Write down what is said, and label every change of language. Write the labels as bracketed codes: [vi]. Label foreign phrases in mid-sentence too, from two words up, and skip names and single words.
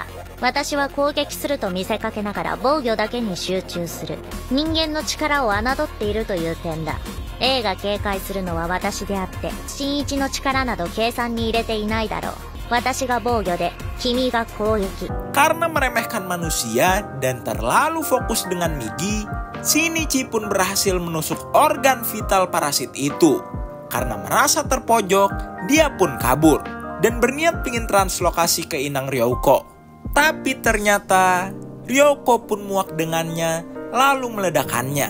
[ja] 私は攻撃すると見せかけながら防御だけに集中する。人間の力を侮っているという点だ。A が警戒するのは私であって、新一の力など計算に入れていないだろう。私が防御で、君が攻撃。 [id] Karena meremehkan manusia dan terlalu fokus dengan Migi, Shinichi pun berhasil menusuk organ vital parasit itu. Karena merasa terpojok, dia pun kabur dan berniat pingin translokasi ke inang Ryoko. Tapi ternyata Ryoko pun muak dengannya lalu meledakannya.